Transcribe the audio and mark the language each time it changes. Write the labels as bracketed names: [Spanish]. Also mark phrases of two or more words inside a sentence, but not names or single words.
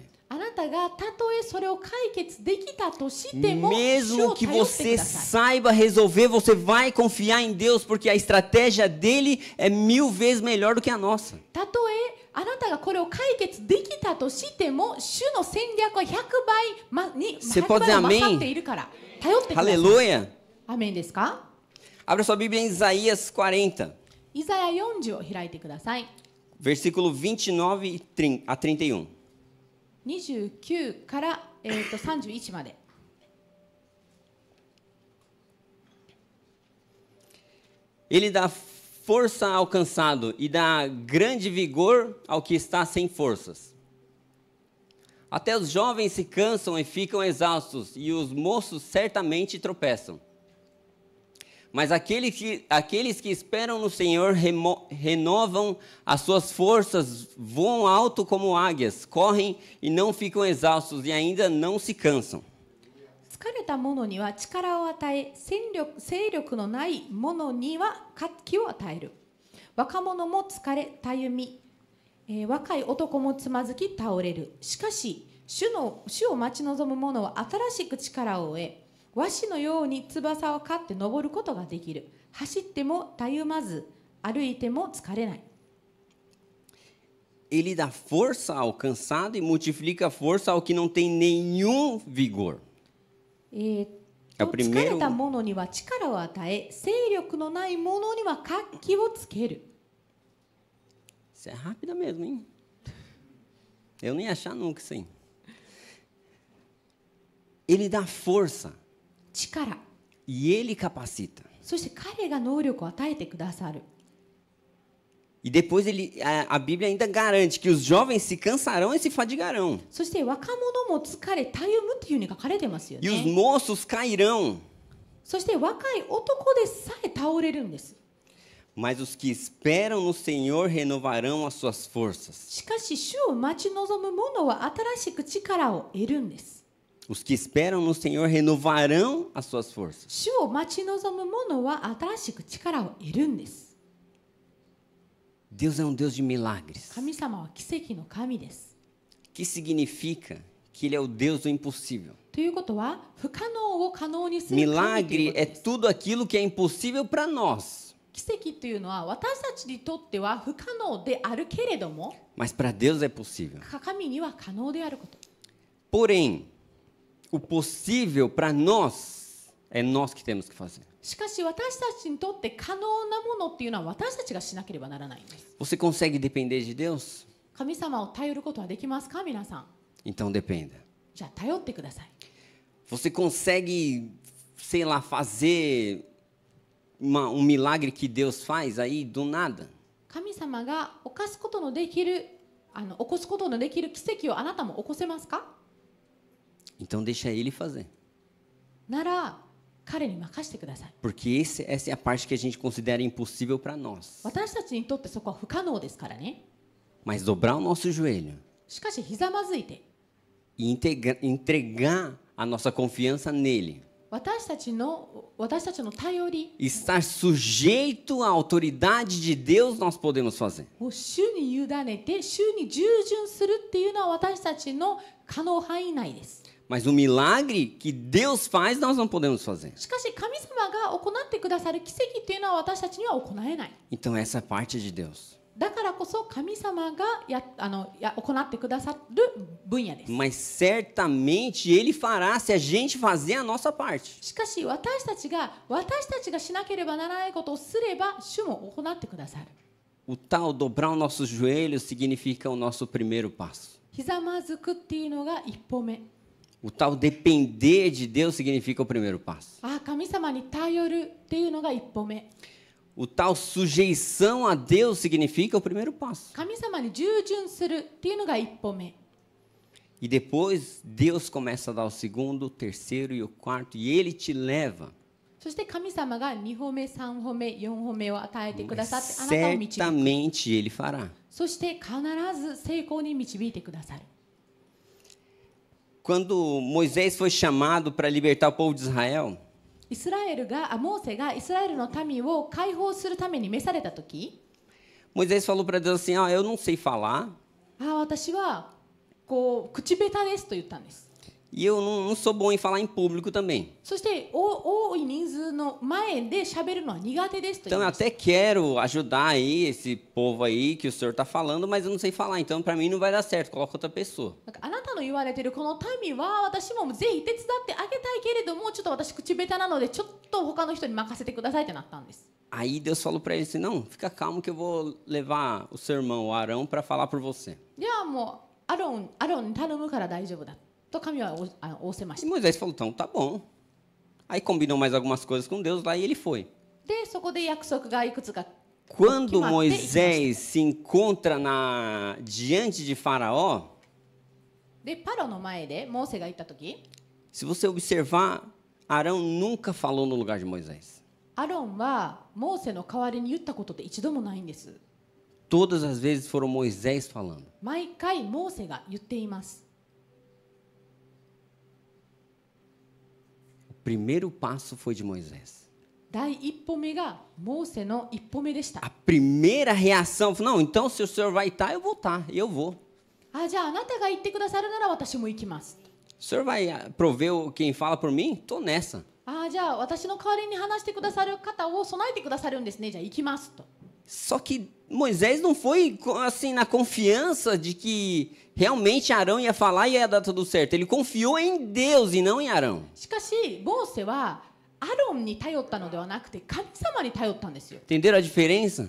[Japanese] あなたがたとえそれを解決できたとしても、主 [Portuguese] Mesmo [Japanese] を [Portuguese] que [Japanese] 頼ってく [Portuguese] você [Japanese] ださい。 [Portuguese] saiba resolver, você vai confiar em Deus, porque a estratégia dele é 1000 vezes melhor do que a nossa. [Japanese] たとえあなたがこれを解決できたとしても、主の戦略は100 [Portuguese] Você [Japanese] 倍 [Portuguese] pode dizer [Japanese] も [Portuguese] amém? [Japanese] 勝っているから頼ってください。 [Portuguese] Aleluia! [Japanese] アメンですか？ [Portuguese] Abra sua Bíblia em Isaías 40, [Japanese] イザヤ40を開いてください。 [Portuguese] versículo 29 a 31. [Japanese] 29 から、31まで。 [Portuguese] Ele dá força ao cansado e dá grande vigor ao que está sem forças. Até os jovens se cansam e ficam exaustos, e os moços certamente tropeçam. Mas aqueles que esperam no Senhor renovam as suas forças, voam alto como águias, correm e não ficam exaustos e ainda não se cansam. [Japanese] 疲れた者には力を与え、勢力のない者には活気を与える。若者も疲れたゆみ、若い男もつまずき倒れる。しかし主を待ち望む者は新しく力を得、和紙のように翼を刈って登ることができる。走ってもたゆまず、歩いても疲れない。 [Portuguese] Ele dá força ao cansado e multiplica a força ao que não tem nenhum vigor. [Japanese] 疲 [Portuguese] primeiro- [Japanese] れた者には力を与え、勢力のない者には活気をつける。 [Portuguese] Isso é rápida mesmo, hein? Eu nem ia achar nunca isso aí. Ele dá força [Japanese] 力。 [Portuguese] e ele capacita. [Japanese] そして彼が能力を与えてくださる。 [Portuguese] E depois a Bíblia ainda garante que os jovens se cansarão e se fadigarão. [Japanese] そして若者も疲れたゆむっていうふうに書かれてますよ [Portuguese] E os [Japanese] ね。 [Portuguese] moços cairão. [Japanese] そして若い男でさえ倒れるんです。 [Portuguese] Mas os que esperam no Senhor renovarão as suas forças. [Japanese] しかし主を待ち望む者は新しく力を得るんです。 [Portuguese] Os que esperam no Senhor renovarão as suas forças. [Japanese] 主を待ち望む者は新しく力を得るんです。 [Portuguese] Deus é um Deus de milagres. [Japanese] 神様は奇跡の神です。 [Portuguese] Que significa que Ele é o Deus do impossível. [Japanese] ということは不可能を可能にする神という [Portuguese] Milagre [Japanese] こと [Portuguese] é [Japanese] です。 [Portuguese] tudo aquilo que é impossível para nós. [Japanese] 奇跡というのは私たちにとっては不可能であるけれども、 [Portuguese] Mas para Deus é possível. [Japanese] 神には可能であること。 [Portuguese] Porém, o possível para nós é nós que temos que fazer. [Japanese] しかし私たちにとって可能なものっていうのは私たちがしなければならないんです。 [Portuguese] Você consegue depender de Deus? [Japanese] 神様を頼ることはできますか皆さん。 [Portuguese] Então dependa. [Japanese] じゃあ頼ってください。 [Portuguese] Você consegue, sei lá, fazer milagre que Deus faz aí do nada? [Japanese] 神様が起こすことのできる奇跡をあなたも起こせますか？ [Portuguese] Então deixa Ele fazer. [Japanese] なら彼に任せてください。 [Portuguese] Porque essa é a parte que a gente considera impossível para nós. [Japanese] 私たちにとってそこは不可能ですからね。 [Portuguese] Mas dobrar o nosso joelho [Japanese] しかしひざまずいて [Portuguese] e entregar a nossa confiança nele. [Japanese] 私たちの頼り [Portuguese] Estar sujeito à autoridade de Deus, nós podemos fazer. [Japanese] を主に委ねて主に従順するっていうのは私たちの可能範囲内です。 [Portuguese] Mas o milagre que Deus faz, nós não podemos fazer. [Japanese] しかし神様が行ってくださる奇跡っていうのは私たちには行えない。 [Portuguese] Então essa parte é de Deus. [Japanese] だからこそ神様が行ってくださる分野です。 [Portuguese] Mas certamente Ele fará se a gente fazer a nossa parte. [Japanese] しかし私たちがしなければならないことをすれば主も行ってくださる。 [Portuguese] O tal dobrar os nossos joelhos significa o nosso primeiro passo. [Japanese] ひざまずくっていうのが一歩目。 [Portuguese] O tal depender de Deus significa o primeiro passo. [Japanese] 神様に頼るっていうのが一歩目。 [Portuguese] O tal sujeição a Deus significa o primeiro passo. [Japanese] 神様に従順するっていうのが一歩目。 [Portuguese] E depois Deus começa a dar o segundo, o terceiro e o quarto, e Ele te leva. [Japanese] そして神様が2歩目、3歩目、4歩目を与えてくださってあなたを導く。 [Portuguese] Certamente Ele fará. [Japanese] そして必ず成功に導いてくださる。 [Portuguese] Quando Moisés foi chamado para libertar o povo de Israel, [Japanese] モーセがイスラエルの民を解放するために召されたとき、 [Portuguese] Moisés falou para Deus assim: eu não sei falar, [Japanese] 私は口下手ですと言ったんです。 [Portuguese] e eu não sou bom em falar em público também. [Japanese] そして多い人数の前で喋るのは苦手ですと言 [Portuguese] Então [Japanese] い [Portuguese] eu [Japanese] ました。 [Portuguese] até quero ajudar aí esse povo aí que o senhor está falando, mas eu não sei falar, então para mim não vai dar certo, coloca outra pessoa. [Japanese] あなたの言われているこの民は私もぜひ手伝ってあげたいけれどもちょっと私口下手なのでちょっと他の人に任せてくださいってなったんです。 [Portuguese] Aí Deus falou para ele assim: não, fica calmo que eu vou levar o seu irmão, o Arão, para falar por você. [Japanese] じゃあもうアロンに頼むから大丈夫だと神は仰せまし [Portuguese] E [Japanese] た。 [Portuguese] Moisés falou: então tá bom. Aí combinou mais algumas coisas com Deus lá e ele foi. [Japanese] でそこで約束がいくつか [Portuguese] Quando Moisés se encontra diante de Faraó, [Japanese] でパロの前でモーセが行った時、 [Portuguese] se você observar, Arão nunca falou no lugar de Moisés. [Japanese] アロンはモーセの代わりに言ったことって一度もないんです。 [Portuguese] Todas as vezes foram Moisés falando. [Japanese] 毎回モーセが言っています。 [Portuguese] O primeiro passo foi de Moisés. [Japanese] 第一歩目がモーセの一歩目でし [Portuguese] A [Japanese] た。 [Portuguese] primeira reação foi: não, então se o senhor vai estar, eu vou estar, eu vou. [Japanese] じゃああなたが言ってくださるなら私も行きます。 [Portuguese] O senhor vai prover quem fala por mim? Tô nessa. [Japanese] じゃあ私の代わりに話してくださる方を備えてくださるんですね。じゃあ行きますと。 [Portuguese] Só que Moisés não foi assim na confiança de que realmente Arão ia falar e ia dar tudo certo. Ele confiou em Deus e não em Arão. [Japanese] しかしモーセはアロンに頼ったのではなくて神様に頼ったんですよ。 [Portuguese] Entenderam a diferença?